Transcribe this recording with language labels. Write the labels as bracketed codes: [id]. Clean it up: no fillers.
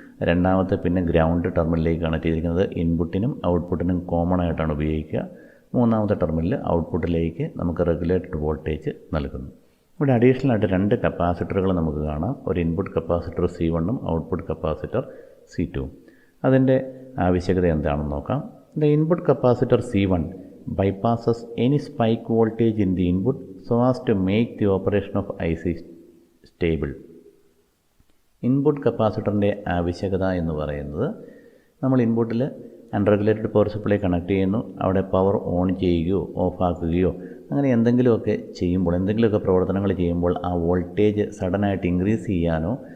[ml] രണ്ടാമത്തെ പിന്ന് ഗ്രൗണ്ട് ടെർമിനലിലേക്ക് കണക്ട് ചെയ്തിരിക്കുന്നത് ഇൻപുട്ടിനും ഔട്ട്പുട്ടിനും കോമൺ ആയിട്ടാണ് ഉപയോഗിക്കുക. മൂന്നാമത്തെ ടെർമിനൽ ഔട്ട്പുട്ടിലേക്ക് നമുക്ക് റെഗുലേറ്റഡ് വോൾട്ടേജ് നൽകുന്നു. ഇവിടെ അഡീഷണലായിട്ട് 2 കപ്പാസിറ്ററുകൾ നമുക്ക് കാണാം. ഒരു ഇൻപുട്ട് കപ്പാസിറ്റർ C1ഉം ഔട്ട്പുട്ട് കപ്പാസിറ്റർ C2ഉം. അതിൻ്റെ ആവശ്യകത എന്താണെന്ന് നോക്കാം. [en] The input capacitor C1 bypasses any spike voltage in the input so as to make the operation of IC stable. [ml] Input കപ്പാസിറ്ററിൻ്റെ ആവശ്യകത എന്ന് പറയുന്നത്, നമ്മൾ ഇൻപുട്ടിൽ അൺറെഗുലേറ്റഡ് പവർ സപ്ലൈ കണക്ട് ചെയ്യുന്നു, അവിടെ പവർ ഓൺ ചെയ്യുകയോ ഓഫ് ആക്കുകയോ അങ്ങനെ എന്തെങ്കിലുമൊക്കെ ചെയ്യുമ്പോൾ, എന്തെങ്കിലുമൊക്കെ പ്രവർത്തനങ്ങൾ ചെയ്യുമ്പോൾ ആ വോൾട്ടേജ് സഡനായിട്ട് ഇൻക്രീസ് ചെയ്യാനോ